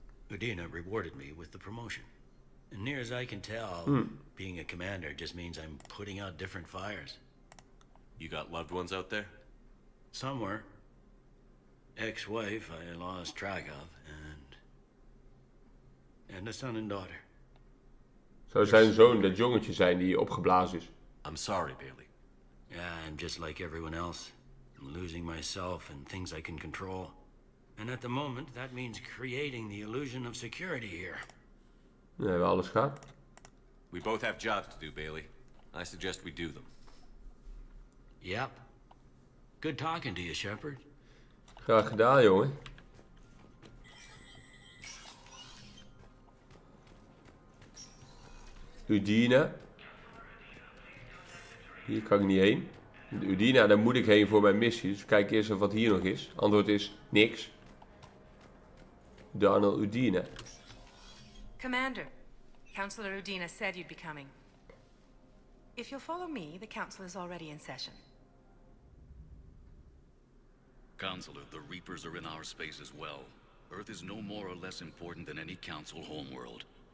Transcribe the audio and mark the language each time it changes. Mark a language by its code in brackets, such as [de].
[en] Udina rewarded me with the promotion. And near as I can tell, being a commander just means I'm putting out different fires. You got loved ones out there? Somewhere. Ex-wife I lost track of, and a son and daughter. [nl] Zou zijn zoon dat jongetje zijn die opgeblazen is? [en] I'm sorry, Bailey. Yeah, I'm just like everyone else. I'm losing myself and things I can control. And at the moment, that means creating the illusion of security here. [nl] We hebben alles gehad. [en] We both have jobs to do, Bailey. I suggest we do them. Yep. Good talking to you, Shepard. [nl] Graag gedaan, jongen. Udina. Hier kan ik niet heen. Udina, daar moet ik heen voor mijn missie. Dus kijk eerst even wat hier nog is. Antwoord is niks. Donald Udina. [en] Commander, Councilor Udina said you'd be coming. If you'll follow me, the council is already in session. Counselor, the Reapers are in our space as well. Earth is no more or less important than any Council homeworld.